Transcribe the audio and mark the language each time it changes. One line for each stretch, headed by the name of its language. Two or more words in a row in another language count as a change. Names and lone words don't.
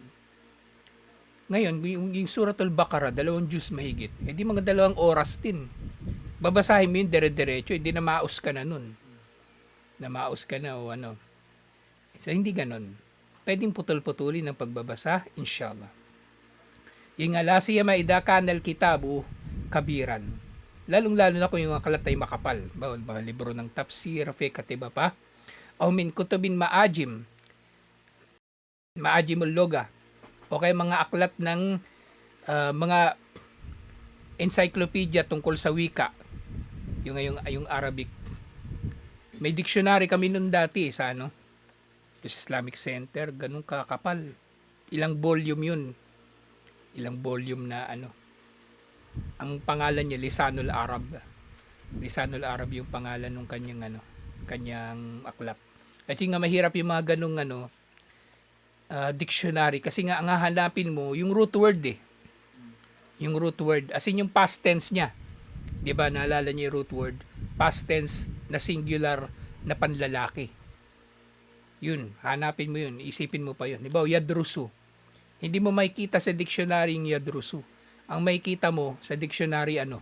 Filipino: Ngayon, yung Suratul Baqarah, 2 juz mahigit. Di mga 2 oras din. Babasahin mo yung dire-diretso, hindi na maus ka na nun. Namaus ka na o ano. So, hindi ganon. Pwedeng putol-putulin ng pagbabasa, inshallah.
Arabic: Yung لا سيما إذا كان الكتاب كبيرا.
Filipino: Lalong-lalo na kung yung aklat ay makapal. Mga libro ng tafsir, fiqh at iba pa.
Arabic: O من كتب معاجم اللغة.
Filipino: O kaya mga aklat ng mga encyclopedia tungkol sa wika. Yung Arabic. May dictionary kami nun dati sa Islamic Center. Ganun kakapal. Ilang volume yun. Ilang volume na ang pangalan niya Lisanul Arab. Lisanul Arab yung pangalan ng kanyang aklat. At yung nga mahirap yung mga ganung dictionary kasi nga ang hahanapin mo yung
English: root word
Filipino: eh. Yung
English: root word, as in
Filipino: yung
English: past tense
Filipino: niya. 'Di ba? Naalala niyo yung
English: root word? Past tense
Filipino: na singular na panlalaki. Yun, hanapin mo yun, isipin mo pa yun. 'Di ba? Yadrusu. Hindi mo makikita sa dictionary yung yadrusu. Ang makikita mo sa dictionary ano?